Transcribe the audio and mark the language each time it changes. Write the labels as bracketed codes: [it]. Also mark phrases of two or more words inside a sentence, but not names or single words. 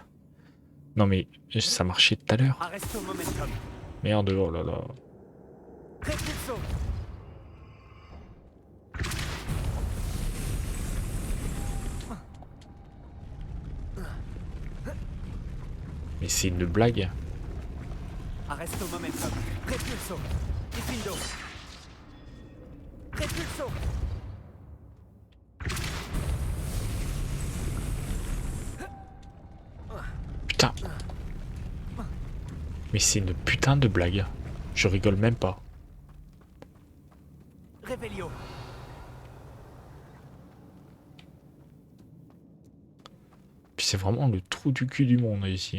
[fr] Non mais, ça marchait tout à l'heure. [la] Arresto momentum. [fr] Merde, oh là là. Repulso. Mais c'est une blague. [la] Arresto momentum. Repulso. Diffindo. Repulso. [fr] Putain. Mais c'est une putain de blague. Je rigole même pas. Revelio. Puis c'est vraiment le trou du cul du monde ici.